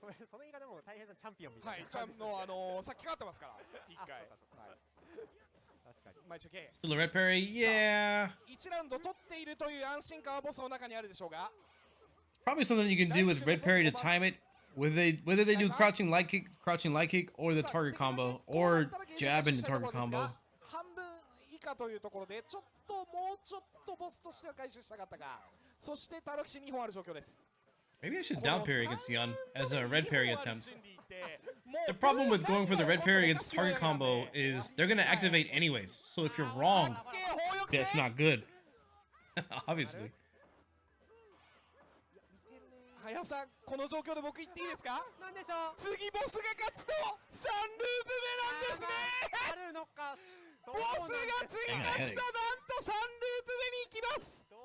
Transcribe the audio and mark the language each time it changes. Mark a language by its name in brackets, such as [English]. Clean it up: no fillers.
[Japanese] その言い方も大変なチャンピオンみたいな。はい、チャンのさっき勝ってますから1回。 [English] Still a red parry? Yeah. [Japanese] 1ラウンド取っているという安心感はボスの中にあるでしょうが。 [English] Probably something you can do with red parry to time it whether they do crouching light kick, or the target combo, or jab into target combo. [Japanese] 半分以下というところでちょっともうちょっとボスとしては回収したかったが、そしてタロキシ2本ある状況です。 [English] Maybe I should down parry against Yun as a red parry attempt. The problem with going for the red parry against target combo is they're gonna activate anyways. So if you're wrong, that's not good. Obviously. [Japanese] はやさん、この状況で僕言っていいですか？なんでしょう。次ボスが勝つと3ループ目なんですね。あるのか。ボスが次勝つとなんと3ループ目に行きます。